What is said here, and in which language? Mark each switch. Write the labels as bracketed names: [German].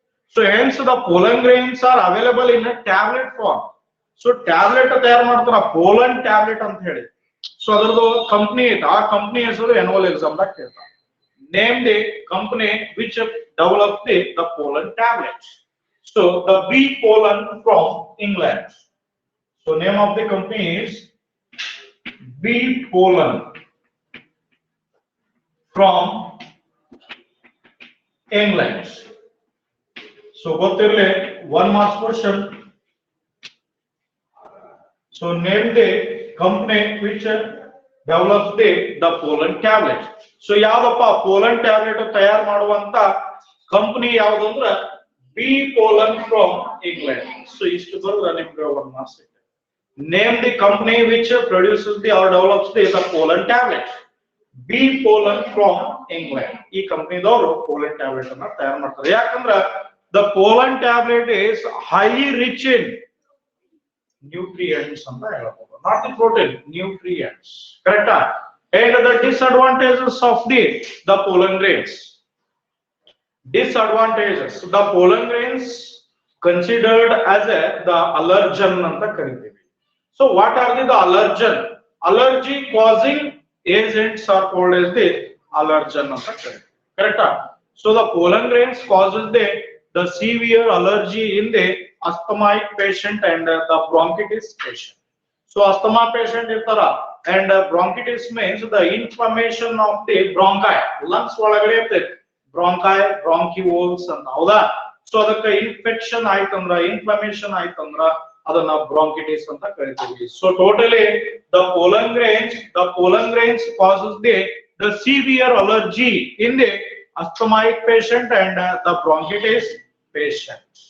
[English] So hence the pollen grains are available in a tablet form. [Kannada] So tablet ತಯಾರು ಮಾಡ್ತಾರ, pollen tablet ಅಂತ ಹೇಳಿ. So ಅದರದ್ದು company ಐತೆ, ಆ ಕಂಪನಿ ಹೆಸರು annual exam ದಾಗ ಕೇಳ್ತಾರೆ. [English] Name the company which developed the pollen tablet. So the bee pollen from England. So name of the company is bee pollen from England. So ಗೊತ್ತಿರಲಿ, 1 marks question. So name the company which develops the pollen tablet. [Kannada] So ಯಾವ್ದಪ್ಪ pollen tablet ತಯಾರು ಮಾಡುವಂತ company ಯಾವುದು ಅಂದ್ರೆ bee pollen from England. So ಇಷ್ಟು ಬರೆದ್ರೆ ನಿಮಗೆ 1 marks ಇದೆ. [English] Name the company which produces or develops the pollen tablet. Bee pollen from England. [Kannada] ಈ ಕಂಪನಿದವರು pollen tablet ಅನ್ನ ತಯಾರು ಮಾಡ್ತಾರೆ. [English] ಯಾಕಂದ್ರೆ the pollen tablet is highly rich in nutrients [Kannada] ಅಂತ ಹೇಳಬಹುದು, [English] not the protein, nutrients. Correct? And the disadvantages of the pollen grains. Disadvantages: the pollen grains considered as the allergen [Kannada] anta ಕರೀತೀವಿ. [English] So what are the allergen? Allergy causing agents are called as the allergen [Kannada] anta ಕರೀತೀವಿ. [English] Correct? So the pollen grains causes the severe allergy in the asthmatic patient and the bronchitis patient. So asthma patient irtara, and bronchitis means the inflammation of the bronchi, lungs [Kannada] ಒಳಗಡೆ ಇರ್ತೈತೆ [English] bronchi, bronchioles [Kannada] ಅಂತ, ಹೌದಾ? So ಅದಕ್ಕೆ infection ಆಯ್ತಂದ್ರ, inflammation ಆಯ್ತಂದ್ರ ಅದನ್ನ bronchitis ಅಂತ ಕರಿತೀವಿ. [English] So totally the pollen grains causes the severe allergy in the asthmatic patient and the bronchitis patient.